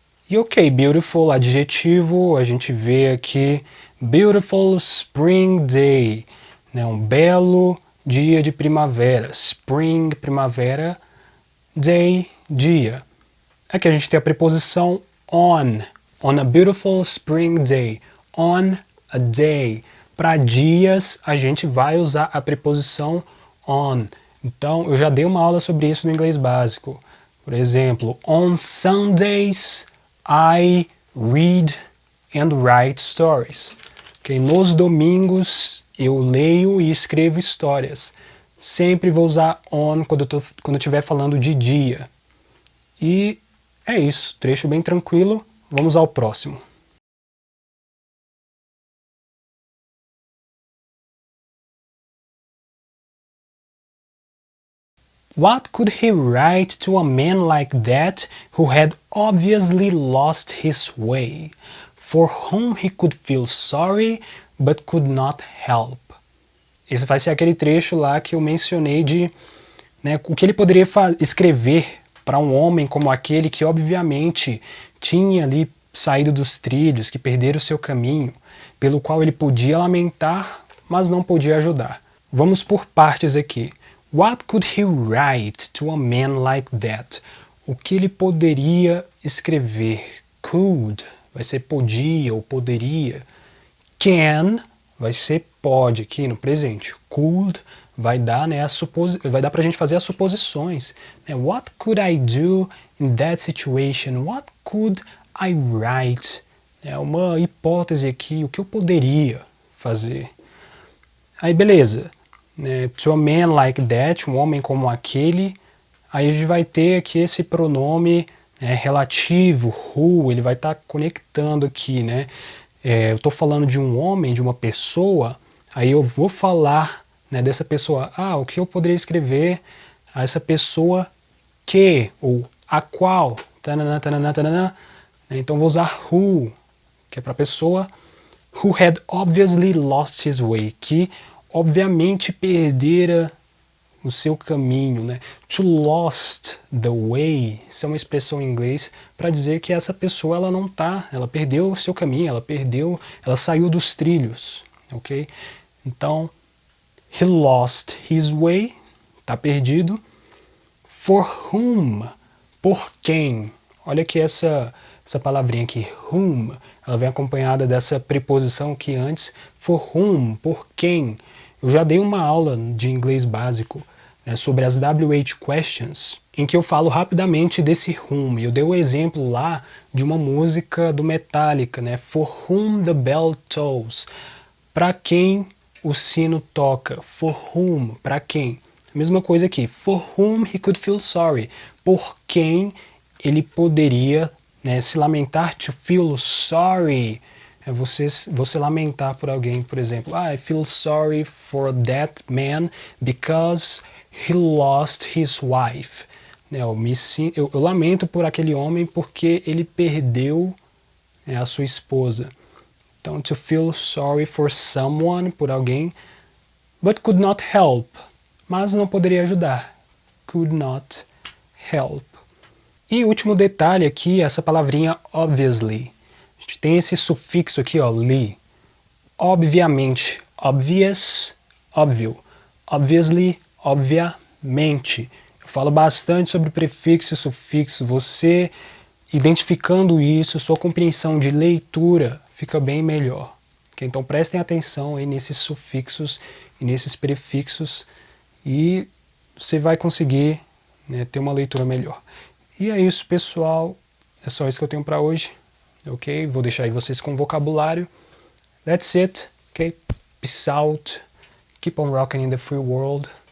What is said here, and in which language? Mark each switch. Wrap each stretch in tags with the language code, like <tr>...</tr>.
<pt>E ok, beautiful, adjetivo, a gente vê aqui,</pt> <en>beautiful spring day,</en> <pt>né, um belo dia de primavera, spring, primavera, day, dia. Aqui a gente tem a preposição</pt> <en>on a beautiful spring day, on a day.</en> <pt>Para dias, a gente vai usar a preposição on. Então, eu já dei uma aula sobre isso no inglês básico. Por exemplo,</pt> <en>on Sundays, I read and write stories. Okay?</en> <pt>Nos domingos, eu leio e escrevo histórias. Sempre vou usar on quando eu estiver falando de dia. E é isso, trecho bem tranquilo. Vamos ao próximo.</pt> <en>What could he write to a man like that who had obviously lost his way, for whom he could feel sorry but could not help?</en> <pt>Esse vai ser aquele trecho lá que eu mencionei de, né, o que ele poderia escrever para um homem como aquele que obviamente tinha ali saído dos trilhos, que perderam o seu caminho, pelo qual ele podia lamentar, mas não podia ajudar. Vamos por partes aqui.</pt> <en>What could he write to a man like that?</en> <pt>O que ele poderia escrever? Could vai ser podia ou poderia. Can vai ser pode aqui no presente. Could vai dar, né, vai dar pra gente fazer as suposições. Né?</pt> <en>What could I do in that situation? What could I write?</en> <pt>É uma hipótese aqui, o que eu poderia fazer. Aí beleza, né?</pt> <en>To a man like that,</en> <pt>um homem como aquele. Aí a gente vai ter aqui esse pronome, né, relativo, who, ele vai estar conectando aqui, né? Eu estou falando de um homem, de uma pessoa, aí eu vou falar, né, dessa pessoa. Ah, o que eu poderia escrever a essa pessoa que, ou a qual, tanana, tanana, tanana. Então vou usar who, que é para a pessoa</pt> <en>who had obviously lost his way,</en> <pt>que obviamente perdera o seu caminho, né?</pt> <en>To lost the way,</en> <pt>isso é uma expressão em inglês para dizer que essa pessoa ela não tá, ela perdeu o seu caminho, ela saiu dos trilhos, ok? Então,</pt> <en>he lost his way,</en> <pt>tá perdido. For whom, por quem? Olha que essa palavrinha aqui, whom, ela vem acompanhada dessa preposição aqui antes,</pt> <en>for whom,</en> <pt>por quem. Eu já dei uma aula de inglês básico, né, sobre as WH questions, em que eu falo rapidamente desse whom. Eu dei o exemplo lá de uma música do Metallica, né, For Whom the Bell Tolls. Para quem o sino toca.</pt> <en>For whom,</en> <pt>para quem. Mesma coisa aqui.</pt> <en>For whom he could feel sorry.</en> <pt>Por quem ele poderia, né, se lamentar.</pt> <en>To feel sorry.</en> <pt>É você lamentar por alguém, por exemplo.</pt> <en>I feel sorry for that man because he lost his wife.</en> <pt>Eu lamento por aquele homem porque ele perdeu, né, a sua esposa. Então,</pt> <en>to feel sorry for someone,</en> <pt>por alguém,</pt> <en>but could not help,</en> <pt>mas não poderia ajudar.</pt> <en>Could not help.</en> <pt>E último detalhe aqui, essa palavrinha obviously. A gente tem esse sufixo aqui, ó, li. Obviamente, obvious, óbvio. Obviously, obviamente. Eu falo bastante sobre prefixo e sufixo. Você identificando isso, sua compreensão de leitura fica bem melhor. Okay? Então prestem atenção aí nesses sufixos e nesses prefixos e você vai conseguir, né, ter uma leitura melhor. E é isso, pessoal. É só isso que eu tenho para hoje. Ok? Vou deixar aí vocês com vocabulário.</pt> <en>That's it. Ok? Peace out. Keep on rocking in the free world.</en>